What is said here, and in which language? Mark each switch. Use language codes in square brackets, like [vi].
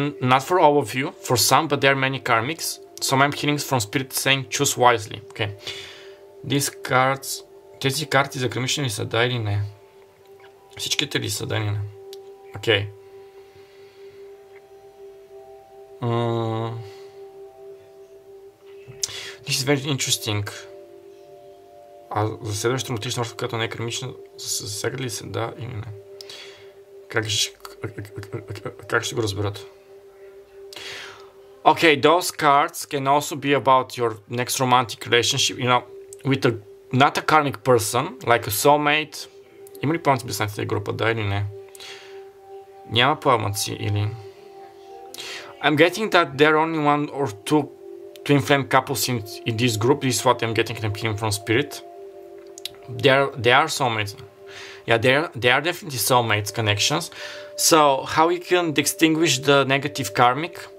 [en] Not for all of you, for some, but there are many karmics. Some I'm hearing from spirit saying choose wisely. Okay. These cards, [bg] тези карти за кармични ли са, да или не? Всичките ли са, да или не? Окей. [en] This is very interesting. [bg] А за следващата романтична връзка, която не е кармична, засягат ли се, да или не? Как ще го разберат? [en] Okay, those cards can also be about your next romantic relationship, you know, with not a karmic person, like a soulmate. [bg] Има ли пламъци без тази група, да или не? Няма пламъци или... [en] I'm getting that there are only one or two twin flame couples in this group. This is what I'm getting from spirit. They are soulmates. Yeah, they are definitely soulmates connections. So how you can distinguish the negative karmic?